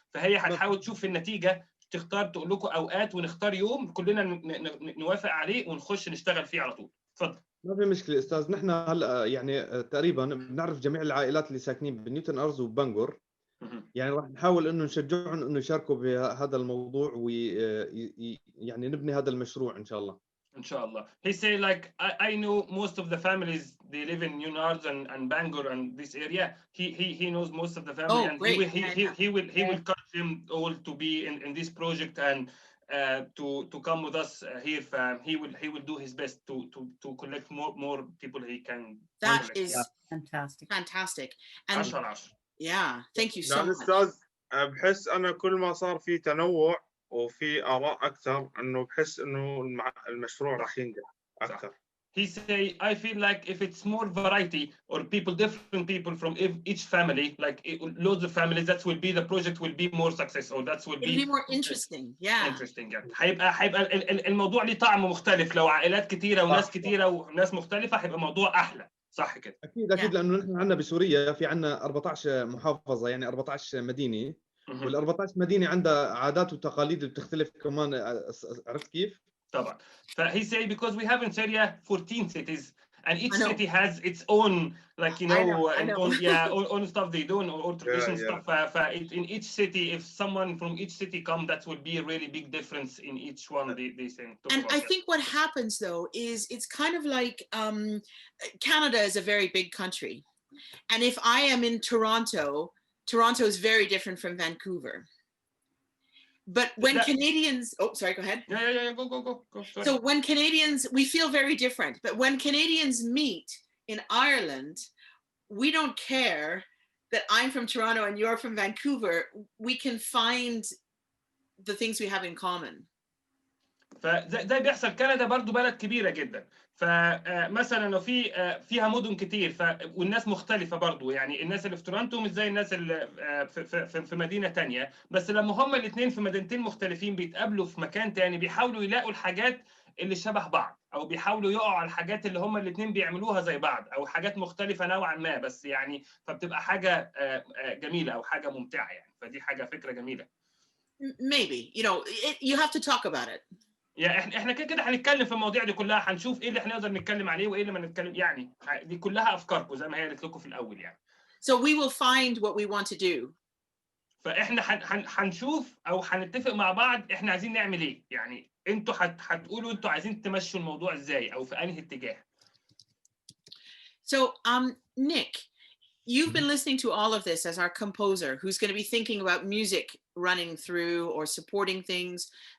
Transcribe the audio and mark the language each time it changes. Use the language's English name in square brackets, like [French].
[Arabic] فهي هتحاول تشوف النتيجه، تختار تقول لكم اوقات ونختار يوم كلنا نوافق عليه ونخش نشتغل فيه على طول. اتفضل. ما في مشكله استاذ. نحن هلا يعني تقريبا بنعرف جميع العائلات اللي ساكنين بنيوتن أرز وبانجور، يعني راح نحاول انه نشجعهم انه يشاركوا بهذا الموضوع ويعني نبني هذا المشروع ان شاء الله. ان شاء الله. [English] He say like I know most of the families they live in Nunards and Bangor and this area. He knows most of the family and he will encourage them all to be in this project and to come with us here. He will do his best to collect more people he can. That collect. is fantastic. And 10. Yeah, thank you so much. [Arabic] أستاذ بحس أنا كل ما صار في تنوع وفي آراء أكثر إنه بحس إنه المشروع راح ينجح أكثر. [English] he say, I feel like if it's more variety or different people from each family, like loads of families, that will be the project will be more successful. That will be more interesting. Yeah. Interesting. Yeah. [Arabic] هيبقى الموضوع ليه طعم مختلف لو عائلات كتيرة وناس كتيرة وناس مختلفة هيبقى موضوع أحلى. صح كده؟ أكيد لأنه نحن عندنا بسوريا في عندنا 14 محافظة يعني 14 مدينة وال 14 مدينة عندها عادات وتقاليد بتختلف كمان عرفت كيف؟ طبعا. فهي [English] say because we have in Syria 14 cities and each city has its own like you know, own stuff they do or traditional stuff. In each city, if someone from each city come, that would be a really big difference in each one. They say. And I think what happens though is it's kind of like Canada is a very big country, and if I am in Toronto is very different from Vancouver. But when Canadians, oh, sorry, go ahead. Yeah, go. Sorry. So when Canadians, we feel very different. But when Canadians meet in Ireland, we don't care that I'm from Toronto and you're from Vancouver. We can find the things we have in common. [Arabic] فده بيحصل. كندا برضو بلد كبيرة جدا. فمثلا لو فيها مدن كتير والناس مختلفة برضو يعني الناس اللي في تورنتو مش زي الناس اللي في مدينة تانية بس لما هما الاثنين في مدينتين مختلفين بيتقابلوا في مكان تاني بيحاولوا يلاقوا الحاجات اللي شبه بعض أو بيحاولوا يقعوا على الحاجات اللي هما الاثنين بيعملوها زي بعض أو حاجات مختلفة نوعا ما بس يعني فبتبقى حاجة جميلة أو حاجة ممتعة يعني فدي حاجة فكرة جميلة. [English] Maybe, you have to talk about it. [Arabic] يعني احنا كده هنتكلم في المواضيع دي كلها هنشوف ايه اللي احنا نقدر نتكلم عليه وايه اللي ما نتكلم يعني دي كلها افكاركم زي ما هي قالت لكم في الاول يعني. [English] So we will find what we want to do. [Arabic] فاحنا هنشوف او هنتفق مع بعض احنا عايزين نعمل ايه يعني انتوا هتقولوا انتوا عايزين تمشوا الموضوع ازاي او في انهي اتجاه. [English] So Nick, you've been listening to all of this as our composer who's going to be thinking about music running through or supporting things.